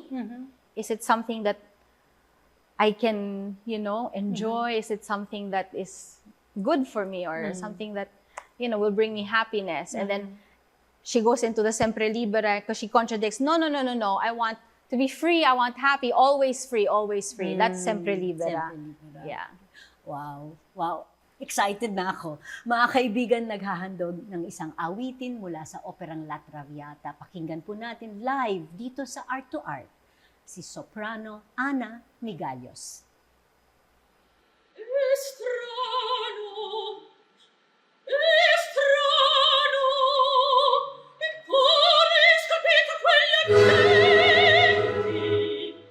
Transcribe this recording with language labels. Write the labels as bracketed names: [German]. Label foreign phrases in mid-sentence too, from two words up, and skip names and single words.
[English] Is it something that I can, enjoy? Is it something that is good for me or something that, will bring me happiness? And then she goes into the Sempre Libera because she contradicts, no, no, no, no, no. I want to be free. I want happy. Always free, always free. That's Sempre Libera. Sempre Libera. Yeah. [Filipino] Wow. Wow. Excited na ako. Mga kaibigan, naghahandog ng isang awitin mula sa operang La Traviata. Pakinggan po natin live dito sa Art to Art. Si soprano Ana Migallos. [Italian] Strano, strano, il cuore scalpita quegli accenti.